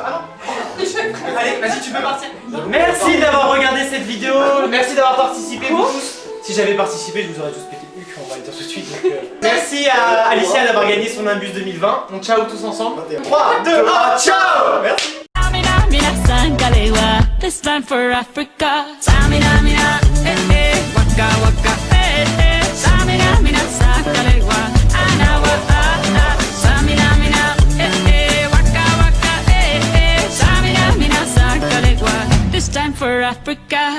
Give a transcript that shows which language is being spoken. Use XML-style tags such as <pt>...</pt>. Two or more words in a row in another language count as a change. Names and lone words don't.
<fr>Ah non. Allez, vas-y, tu peux partir. Merci d'avoir regardé cette vidéo. Merci d'avoir participé vous tous. Si j'avais participé, je vous aurais tous pété le cul, on va le dire tout de suite. Donc, merci à Alicia d'avoir gagné son Nimbus 2020. On ciao tous ensemble. 3, 2, 1, ciao. Merci. Samina, mina, sangalewa.</fr> <en>This time for Africa. Samina, mina, waka, waka, Samina, mina, sangalewa. Anawa, Samina, mina, waka, waka, Samina, mina, sangalewa. This time for Africa.</en>